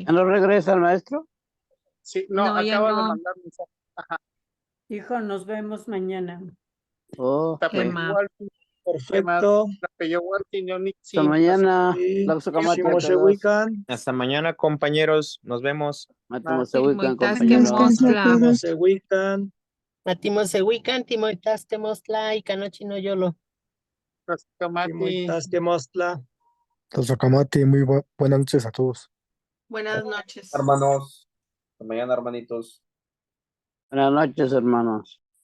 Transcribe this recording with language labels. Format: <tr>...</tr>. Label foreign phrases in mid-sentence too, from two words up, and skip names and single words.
<es>¿Ya no regresa el maestro? sí, no, No, ya acaba de no. mandar mensaje. Hijo, nos vemos mañana. Oh, Emma. Perfecto. hasta mañana. Sí. Tlaxocamati a todos.</es> <nah>Ximoxehuican.</nah> <es>Hasta mañana, compañeros. Nos vemos.</es> <nah>Matamosehuican, Timoitasque</nah> <es>compañeros.</es> <nah>Mostla. Ximoxehuican. Matimosehuican, Timoitaste Mostla y Canochino Yolo. Timoitasque Mostla. Tlaxocamati,</nah> <es>muy buenas noches a todos. Buenas noches. Hermanos, hasta mañana, hermanitos. Buenas noches, hermanos.</es>